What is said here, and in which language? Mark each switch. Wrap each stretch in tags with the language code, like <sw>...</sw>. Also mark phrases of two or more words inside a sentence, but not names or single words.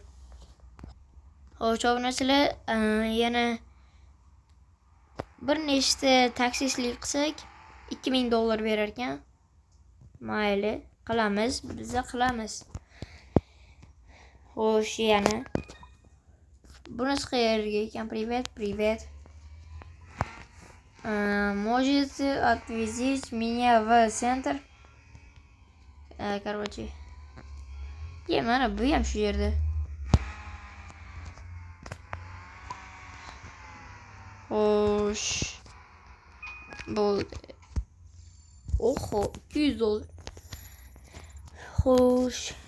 <uz>Xo'sh, obunachilar, yana bir nechta taksistlik qilsak $2000 berar ekan. Mayli, qilamiz, biz qilamiz. Xo'sh, yana bunisi qayerga ekan?</uz> <ru>Привет. Можете отвезти меня в центр? Короче.</ru> <uz>Mana bu ham shu yerda. Xo'sh. Bo'ldi. Oho, $200. Xo'sh.</uz>